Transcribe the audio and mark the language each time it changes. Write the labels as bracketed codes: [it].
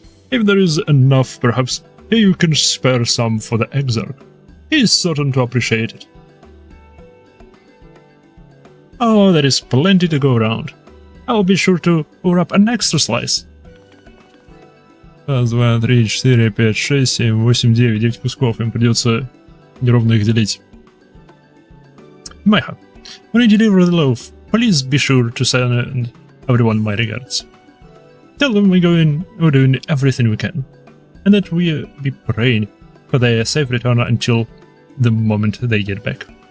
[en] If there is enough, perhaps you can spare some for the Exarch. He is certain to appreciate it. Oh, there is plenty to go around. I'll be sure to wrap an extra slice. [ru] Раз, два, три, четыре, пять, шесть, семь, восемь, девять. 9 кусков. Им придется неровно их делить. [en] Майха, when you deliver the loaf, please be sure to send everyone my regards. Tell them we're doing everything we can, and that we'll be praying for their safe return until the moment they get back.